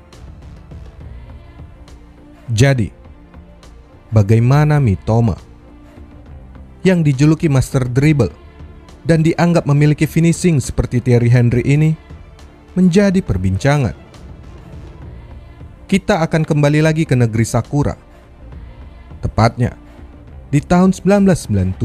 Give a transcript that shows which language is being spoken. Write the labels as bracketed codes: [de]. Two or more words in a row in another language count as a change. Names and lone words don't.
[id] Jadi, bagaimana Mitoma yang dijuluki Master Dribble dan dianggap memiliki finishing seperti Thierry Henry ini menjadi perbincangan? Kita akan kembali lagi ke negeri Sakura, tepatnya di tahun 1997. 「 [ja] J リーグの開会を宣言します」 [id] J-League [ja] 「 J リーグの開会を宣言します」 [id] diciptakan.